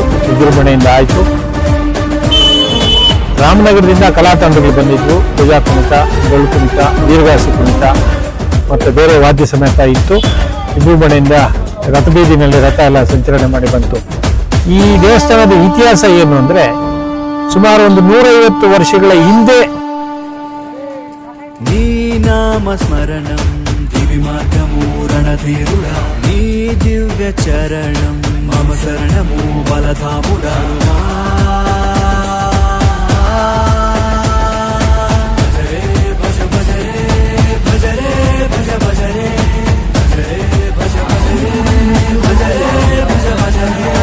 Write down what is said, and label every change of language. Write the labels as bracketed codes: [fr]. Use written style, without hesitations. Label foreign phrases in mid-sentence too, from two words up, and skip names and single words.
[kn] ವಿಜೃಂಭಣೆಯಿಂದ ಆಯಿತು. ರಾಮನಗರದಿಂದ ಕಲಾ ತಂಡಗಳು ಬಂದಿದ್ವು. ಪೂಜಾ ಕುಣಿತ, ಡೊಳ್ಳು ಕುಣಿತ, ದೀರ್ಘಾಸಿ ಕುಣಿತ ಮತ್ತು ಬೇರೆ ವಾದ್ಯ ಸಮೇತ ಇತ್ತು. ವಿಜೃಂಭಣೆಯಿಂದ ರಥಬೀದಿನಲ್ಲಿ ರಥ ಎಲ್ಲ ಸಂಚಲನೆ ಮಾಡಿ ಬಂತು. ಈ ದೇವಸ್ಥಾನದ ಇತಿಹಾಸ ಏನು ಅಂದರೆ, ಸುಮಾರು ಒಂದು 150 ವರ್ಷಗಳ ಹಿಂದೆ [te] నీ నామ స్మరణం దివి మార్గము రణధీరుడా నీ దివ్య చరణం మమ శరణము బలధాముడా భజ భజరే భజరే భజ భజరే భజరే భజ భజరే భజరే భజ భజరే